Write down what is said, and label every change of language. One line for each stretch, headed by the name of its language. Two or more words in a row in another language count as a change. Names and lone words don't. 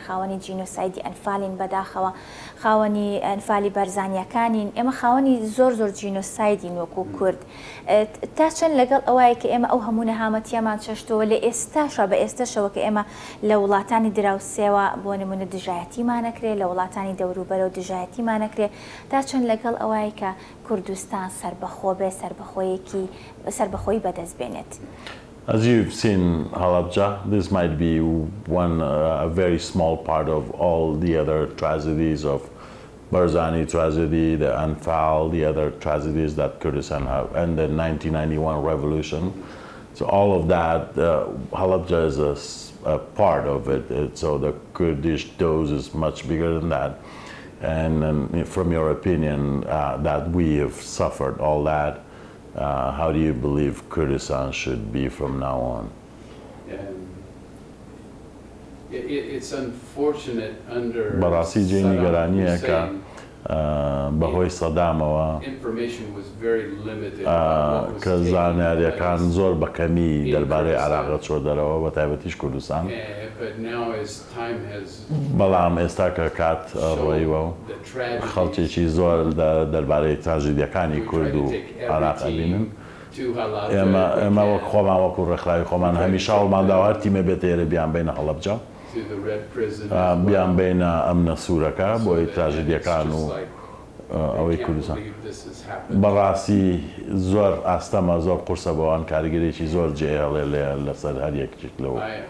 Central Kurdish: خاوەنی جینۆسایدی ئەنفالین بەداخەوە خاوەنی ئەنفالی بەرزانیەکانین ئێمە خاوەنی زۆر جینۆسایدین وەکو کورد تا چەند لەگەڵ ئەوەیە کە ئێمە ئەو هەموو نەهامەتیەمان چەشتەوە لە ئێستاشە بە ئێستاشەوە کە ئێمە لە وڵاتانی دراوسێوە بۆ نمونە دژایەتیمانەکرێ لە وڵاتانی دەوروبەرە و دژایەتیمانەکرێ تا چەند لەگەڵ ئەوەیە کە کوردستان سربەخۆ بێ سربەخۆیی بەدەست بێنێت.
English: As you've seen Halabja, this might be a very small part of all the other tragedies of Barzani tragedy, the Anfal, the other tragedies that Kurdistan have, and the 1991 revolution. So all of that, Halabja is a part of it. So the Kurdish dose is much bigger than that. And from your opinion, that we have suffered all that, how do you believe Kurdistan should be from now on? It's unfortunate under
Central Kurdish: بەڕاستی جێی نیگەرانیە کە بەهۆی سەدامەوە کە زانیاریەکان زۆر بەکەمی دەربارەی عێراق چۆ دەرەوە بە تایبەتیش کوردستان بەڵام ئێستا کە کات ڕۆیوە و خەڵکێکی زۆر دەربارەی تراژیدیەکانی کورد و عێراق ئەبینن ئێمە وەک خۆمان وەکو ڕێکخراوی خۆمان هەمیشە هەوڵمان داوە تیمە بێتە ئێرە بیان بینە هەڵەبجە بیان بینە ئەمنە سوورەکە بۆی تراژیدیەکان و ئەوەی کوردستان بەڕاستی زۆر ئاستەمە زۆر قورسە بەوان کاریگەرێکی زۆر جێهێڵێ لەسەر هەر یەکێک لەوە